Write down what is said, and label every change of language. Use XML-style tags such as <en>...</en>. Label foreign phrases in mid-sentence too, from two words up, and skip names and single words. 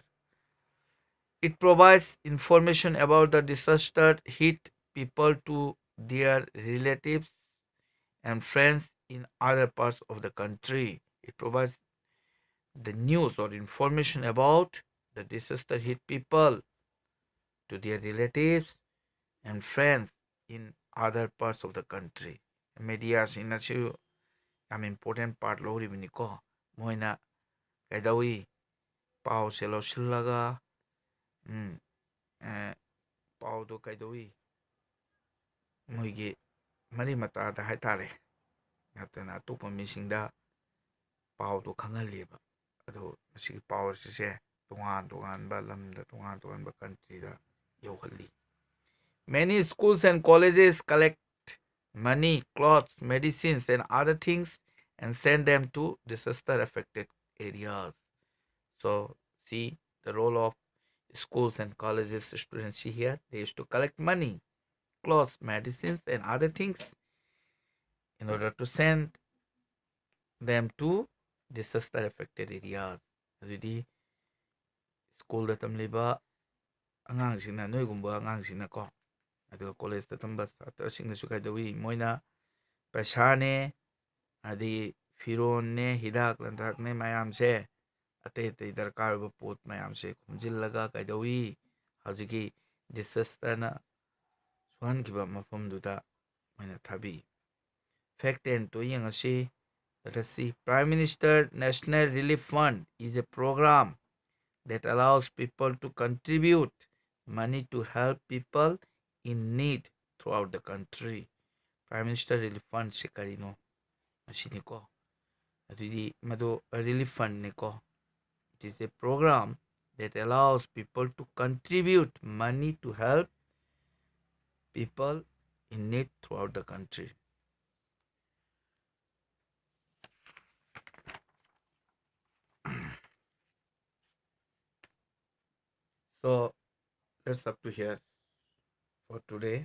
<en>It provides information about the disaster hit people to their relatives and friends in other parts of the country. It provides the news or information about the disaster hit people to their relatives and friends in other parts of the country.</en> <mni>Media sinasu am</mni> <en>important part</en> <mni>loribini ko moina kaidawi pau selo silaga pau do kaidawi moigi mari mata da haitare natana atopa misingda pau do khangaleba ado masi pau se tongan ba lamda tongan ba country da yohalli.</mni> <en>Many schools and colleges collect money, clothes, medicines, and other things and send them to disaster affected areas. So, see the role of schools and colleges students here. They used to collect money, clothes, medicines, and other things in order to send them to disaster affected areas.</en> <mni>Already, school da tamliba angangsina noigumba angangsina ko. ꯑꯗꯨꯒ ꯀꯣꯂꯦꯖꯇ ꯇꯝꯕ ꯁꯥꯇ꯭ꯔꯁꯤꯡꯅꯁꯨ ꯀꯩꯗꯧꯏ ꯃꯣꯏꯅ ꯄꯩꯁꯥꯅꯦ ꯑꯗꯒꯤ ꯐꯤꯔꯣꯟꯅꯦ ꯍꯤꯗꯥꯛ ꯂꯥꯡꯊꯛꯅꯦ ꯃꯌꯥꯝꯁꯦ ꯑꯇꯩ ꯑꯇꯩ ꯗꯔꯀꯥꯔ ꯑꯣꯏꯕ ꯄꯣꯠ ꯃꯌꯥꯝꯁꯦ ꯈꯣꯝꯖꯤꯜꯂꯒ ꯀꯩꯗꯧꯏ ꯍꯧꯖꯤꯛꯀꯤ disasterna suhankiba mafamduda maina thabi. Fact 10 to yangasi.</mni> <en>Let us see. Prime Minister National Relief Fund is a program that allows people to contribute money to help people in need throughout the country.</en> <mni>Prime Minister Relief Fund se karino masiniko. Adudi mado</mni> <en>relief fund</en> <mni>niko.</mni> <en>It is a program that allows people to contribute money to help people in need throughout the country. So that's up to here for today.</en>